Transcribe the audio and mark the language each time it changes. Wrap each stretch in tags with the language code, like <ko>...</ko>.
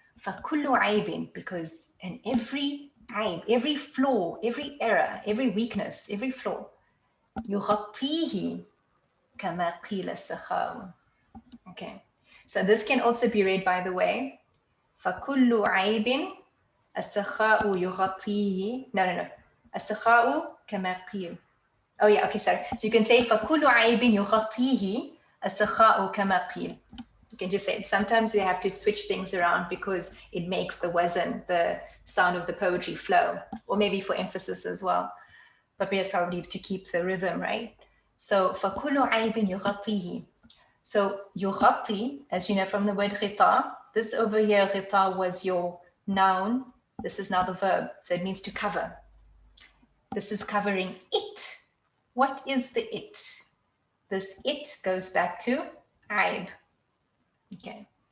<ar>فَكُلُّ عَيْبٍ,</ar> <en>because in every aib, every flaw, every error, every weakness, every flaw,</en> <ar>يُغَطِّيهِ كَمَا قِيلَ السَّخَاءُ.</ar> <en>Okay, so this can also be read, by the way,</en> <ar>فَكُلُّ عَيْبٍ السَّخَاءُ يُغَطِّيهِ.</ar> <en>No.</en> <ar>السَّخَاءُ كَمَا قِيلَ.</ar> <en>Oh yeah, okay, sorry. So you can say</en> <ar>فَكُلُّ عَيْبٍ يُغَطِّيهِ السَّخَاءُ كَمَا قِيلَ.</ar> <en>You can just say it. Sometimes you have to switch things around because it makes the wazn, the sound of the poetry, flow, or maybe for emphasis as well. But we have probably to keep the rhythm, right?</en> <ar>So فَكُلُّ عَيْبٍ يُغَطِّيهِ.</ar> <en>So yughatti, as you know from the word ghita, this over here, ghita, was your noun. This is now the verb. So it means to cover. This is covering it. What is the it? This it goes back to aib. Okay.</en>